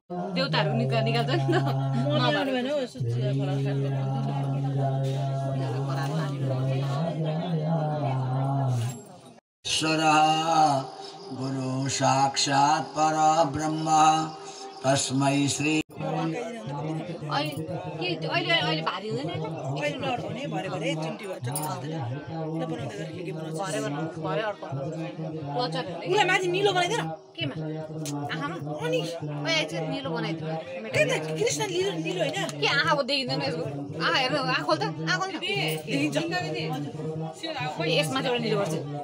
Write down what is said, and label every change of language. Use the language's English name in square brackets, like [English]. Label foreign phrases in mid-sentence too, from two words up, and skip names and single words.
[Nepali] देउताहरू निकाल्छ नि [Sanskrit] ईश्वरः गुरु साक्षात् परब्रह्म तस्मै श्री [Nepali] अहिले भारी हुँदैन उसलाई माथि निलो बनाइदिएर केमा आँखामा निलो बनाइदिनु कृष्ण निलो होइन के आँखा देखिँदैन यसको आँखा हेर्नु आँखा खोल त आँखा खोल यसमा चाहिँ एउटा निलो गर्छ